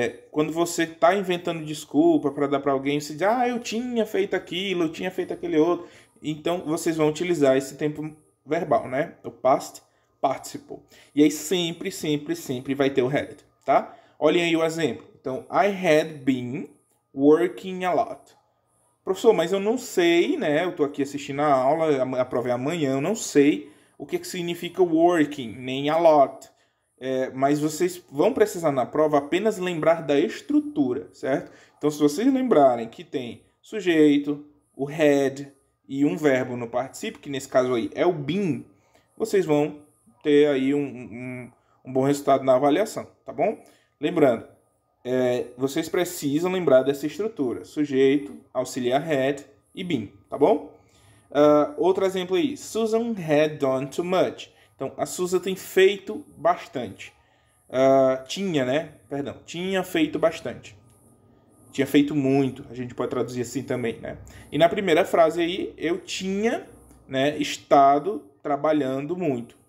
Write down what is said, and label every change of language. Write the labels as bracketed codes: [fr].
[pt] Quando você está inventando desculpa para dar para alguém, você diz, eu tinha feito aquilo, eu tinha feito aquele outro. Então, vocês vão utilizar esse tempo verbal, né? O past participle. E aí sempre, sempre, sempre vai ter o had, tá? Olhem aí o exemplo. [en] Então, I had been working a lot. [pt] Professor, mas eu não sei, né? Eu estou aqui assistindo a aula, a prova é amanhã, eu não sei o que significa working, nem a lot. Mas vocês vão precisar na prova apenas lembrar da estrutura, certo? Então, se vocês lembrarem que tem sujeito, o had e um verbo no particípio, que nesse caso aí é o been, vocês vão ter aí um bom resultado na avaliação, tá bom? Lembrando, vocês precisam lembrar dessa estrutura: sujeito, auxiliar had e been, tá bom? Outro exemplo aí: [en] Susan had done too much. [pt] Então, a Susan tem feito bastante. Tinha feito bastante. Tinha feito muito, a gente pode traduzir assim também, né? E na primeira frase aí, eu tinha, né, estado trabalhando muito.